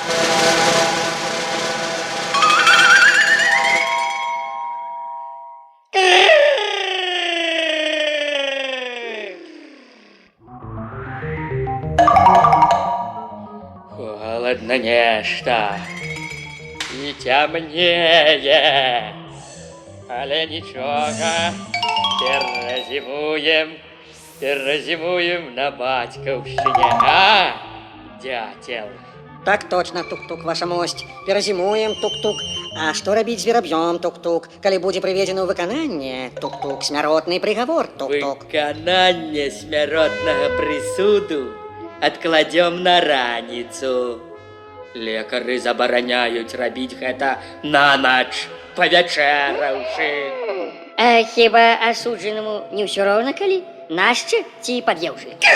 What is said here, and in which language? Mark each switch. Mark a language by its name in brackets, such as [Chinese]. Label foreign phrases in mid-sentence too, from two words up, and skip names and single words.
[Belarusian] Холодно нешта і цямнее, але нічога, перазімуем на бацькаўшчыне, а, дятел? [Russian] Так точно, [Belarusian] тук-тук, ваша мость. Перазімуем, тук-тук. А што рабіць з вераб'ём, тук-тук, калі будзе прыведзены ў выкананне, тук-тук, смяротны прыгавор, тук-тук. Выкананне смяротнага прысуду адкладзём на раніцу. Лекары забараняюць рабіць гэта на ноч, павячэраўшы. А хіба асуджанаму не ўсё роўна, калі нашча ці пад'еўшы?